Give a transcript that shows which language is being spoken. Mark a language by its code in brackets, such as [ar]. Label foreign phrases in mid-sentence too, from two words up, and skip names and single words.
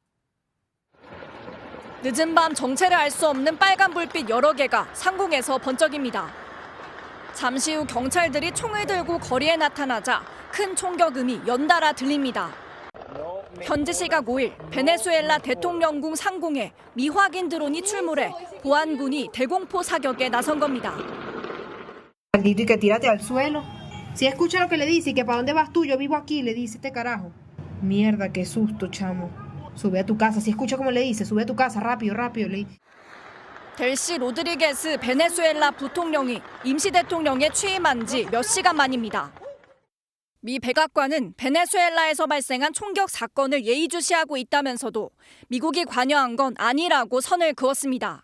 [ko] 늦은 밤 정체를 알 수 없는 빨간 불빛 여러 개가 상공에서 번쩍입니다. 잠시 후 경찰들이 총을 들고 거리에 나타나자 큰 총격음이 연달아 들립니다. 현지 시각 5일 베네수엘라 대통령궁 상공에 미확인 드론이 출몰해 보안군이 대공포 사격에 나선 겁니다. [es] Si escucha lo que le dice y que para dónde vas tú, yo vivo aquí, le dice este carajo. Mierda, qué susto, chamo. Sube a tu casa. Si escucha como le dice, sube a tu casa, rápido, rápido. [ko] 델시 로드리게스 베네수엘라 부통령이 임시 대통령에 취임한 지 몇 시간 만입니다. 미 백악관은 베네수엘라에서 발생한 총격 사건을 예의주시하고 있다면서도 미국이 관여한 건 아니라고 선을 그었습니다.